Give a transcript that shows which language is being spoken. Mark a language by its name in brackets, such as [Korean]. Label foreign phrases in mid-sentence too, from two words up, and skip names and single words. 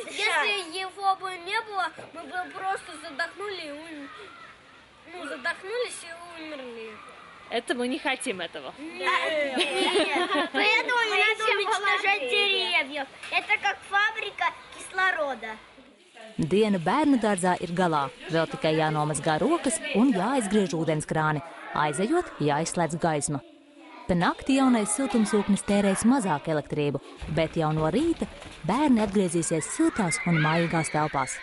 [Russian] Если его бы не было, мы бы просто задохнулись и умерли. Это мы не хотим этого. Нет. Поэтому не надо уничтожать деревьев. Это как фабрика кислорода. [Latvian] Diena bērnu dārzā ir galā. Vēl tikai jānomazgā rokas un jāizgriež ūdenskrāni. Aizejot, jāizslēdz gaisma. Pa nakti jaunais siltumsūknis tērēs mazāk elektrību, bet jau no rīta bērni atgriezīsies siltās un mājīgās telpās.